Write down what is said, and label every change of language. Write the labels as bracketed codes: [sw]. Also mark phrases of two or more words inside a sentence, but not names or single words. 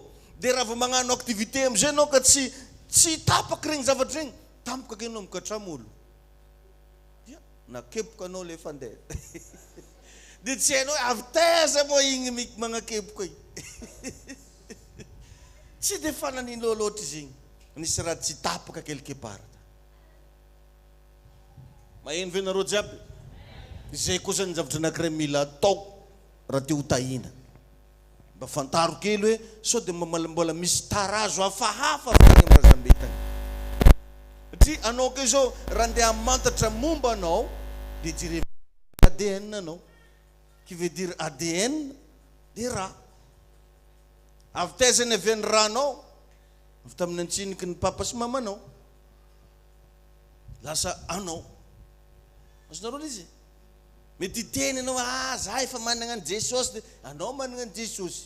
[mg] Dia raha vao magnano activité am'izay anao ka tsy tapaka regny zavatra regny, tampoka kenao mikatram'olo. Nakepoka anao le fandeha. Dia tsy hainao hoe avy teza moa igny magnakepoka igny. Tsy dia fananinao loatra izy igny. Nisy raha tsy tapaka [fr] quelque part. [mg] Maheno ve nareo jiaby? Izay koa zany zavatra anankiray mila atao raha te ho tahina. Mba fantaro kely hoe sao dia mbola misy tarazo hafahafa avy amin'ny razambe tagny. Satria anao ke zao raha andeha mantatra momba anao dia jerevana ADN anao. [fr] Qui veut dire ADN [mg] dia raha. Avy taizany avy any rahanao, avy tamin'ny antsiniky ny papa sy mamanao, lasa anao. Azonareo izy? Mety teny anao za efa manana ny Jesosy, dia anao manana ny Jesosy.